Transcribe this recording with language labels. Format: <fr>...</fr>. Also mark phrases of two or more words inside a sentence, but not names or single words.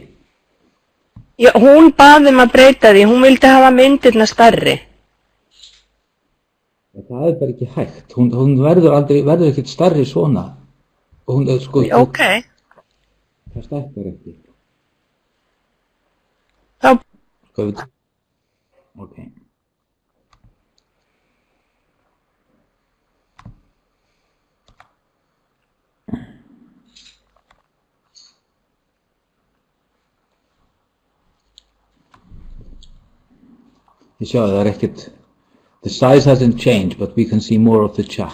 <is>Já, hún bað að breyta því, hún vildi hafa myndirna stærri. Það er bara ekki hægt, hún verður ekkert stærri svona. Hún, sko, Ok. Það stækkar ekki. Þá... Ok.</is> <en>You see, the size hasn't changed, but we can see more of the chat.</en>